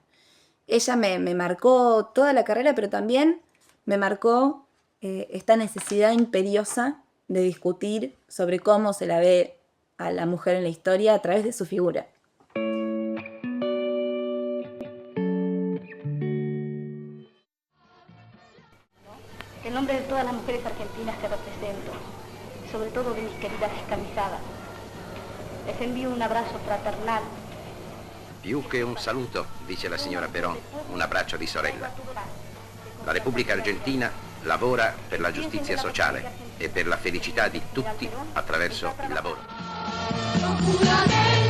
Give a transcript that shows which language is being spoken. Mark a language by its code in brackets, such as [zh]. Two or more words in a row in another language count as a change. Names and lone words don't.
[es] Ella me marcó toda la carrera, pero también me marcó esta necesidad imperiosa de discutir sobre cómo se la ve a la mujer en la historia a través de su figura. En nombre de todas las mujeres argentinas que represento, sobre todo de mis queridas descamisadas, les envío un abrazo fraternal. [it] Più che un saluto, dice la signora Perón, un abbraccio di sorella. La Repubblica Argentina lavora per la giustizia sociale e per la felicità di tutti attraverso il lavoro.